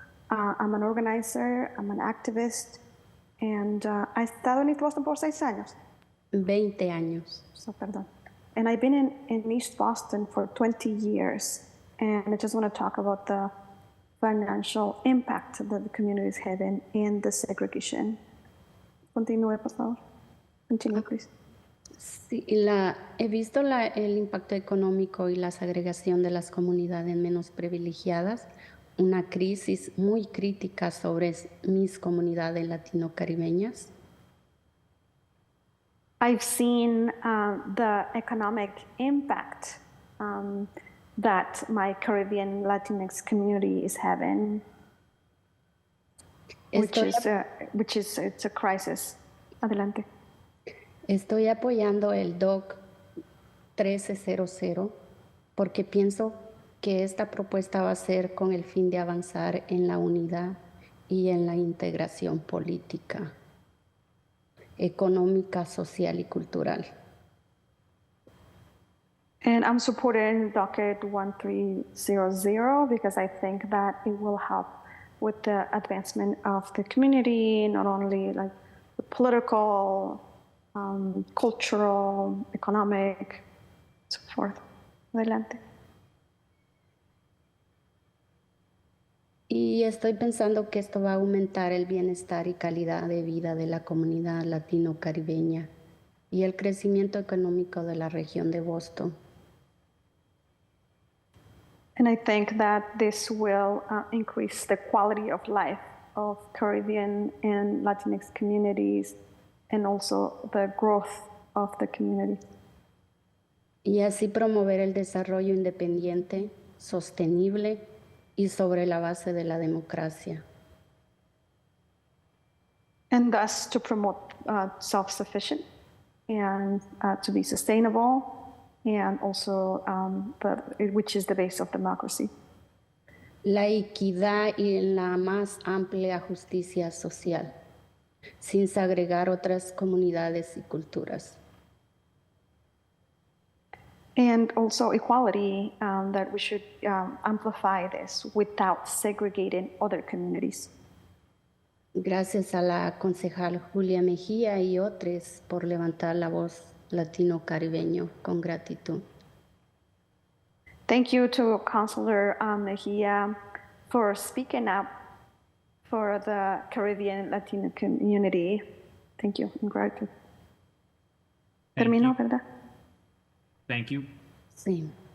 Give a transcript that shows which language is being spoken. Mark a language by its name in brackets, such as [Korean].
[English] I'm an organizer, I'm an activist, and I [Spanish] estado en East Boston por 6 años. 20 años. So, perdón. [English] And I've been in East Boston for 20 years. And I just want to talk about the financial impact that the community is having in the segregation. [Spanish] Continúe, por favor. [English] Continue, please. [Spanish] Sí, he visto el impacto económico y la segregación de las comunidades menos privilegiadas, una crisis muy crítica sobre mis comunidades latino-caribeñas. [English] I've seen the economic impact that my Caribbean Latinx community is having, which is it's a crisis. [Spanish] Adelante. Estoy apoyando el DOC 1300 porque pienso que esta propuesta va a ser con el fin de avanzar en la unidad y en la integración política, económica, social y cultural. [English] And I'm supporting Docket 1300 because I think that it will help with the advancement of the community, not only like the political, cultural, economic, so forth. [Spanish] Adelante. Y estoy pensando que esto va a aumentar el bienestar y calidad de vida de la comunidad latino-caribeña y el crecimiento económico de la región de Boston. [English] And I think that this will increase the quality of life of Caribbean and Latinx communities and also the growth of the community. [Spanish] Y así promover el desarrollo independiente, sostenible y sobre la base de la democracia. [English] And thus to promote self-sufficient and to be sustainable and also which is the base of democracy. [Spanish] La equidad y la más amplia justicia social, sin segregar otras comunidades y culturas. [English] And also equality, that we should amplify this without segregating other communities. [Spanish] Gracias a la concejal Julia Mejía y otros por levantar la voz latino-caribeño con gratitud. [English] Thank you to Councilor Mejia for speaking up for the Caribbean Latino community. Thank you. I'm grateful. [Spanish] Termino, ¿verdad? [English] Thank you. [Spanish] Sí.